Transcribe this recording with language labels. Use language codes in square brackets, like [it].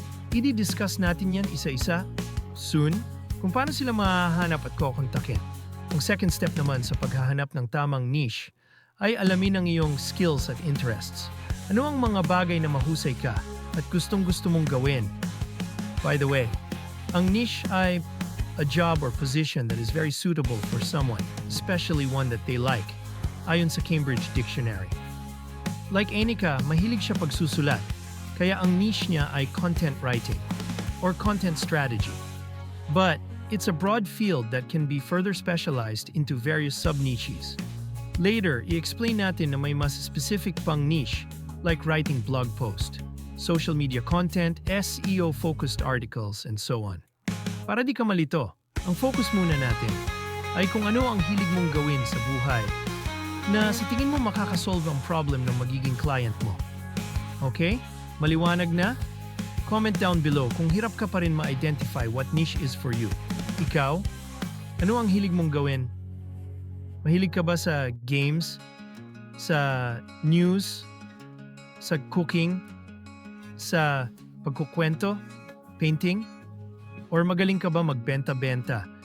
[tl] I-discuss natin yan isa-isa soon kung paano sila mahahanap at kokontakin. Ang second step naman sa paghahanap ng tamang niche ay alamin ang iyong skills at interests. Ano ang mga bagay na mahusay ka at gustong-gusto mong gawin? By the way, ang niche ay [en] a job or position that is very suitable for someone, especially one that they like, [tl] ayon sa Cambridge Dictionary. Like Anika, mahilig siya pagsusulat, kaya ang niche niya ay content writing or content strategy. [en] But it's a broad field that can be further specialized into various sub-niches. [tl] Later, i-explain natin na may mas specific pang niche [en] like writing blog post, social media content, SEO-focused articles, and so on. [tl] Para di ka malito, ang focus muna natin ay kung ano ang hilig mong gawin sa buhay na sa tingin mo makakasolve ang problem ng magiging client mo. Okay? Maliwanag na? [en] Comment down below [tl] kung hirap ka pa rin ma-identify [en] what niche is for you. [tl] Ikaw, ano ang hilig mong gawin? Mahilig ka ba sa games? Sa news? Sa cooking? Sa pagkukwento? Painting? Or magaling ka ba magbenta-benta?